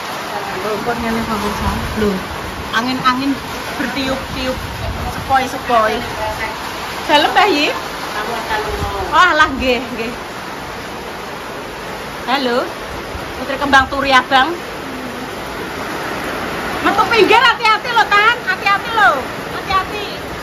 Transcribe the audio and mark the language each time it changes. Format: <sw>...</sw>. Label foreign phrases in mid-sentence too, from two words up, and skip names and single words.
<jv>Kok ngene pemirsa.</jv> <id>Loh, angin-angin bertiup-tiup sepoi-sepoi.</id> <jv>Dalem Mbah Yi? Wah, lah nggih, nggih. Halo. Putri Kembang Turi Abang. Metu pinggir hati-hati lho, Tan. Hati-hati lho. Hati-hati.</jv>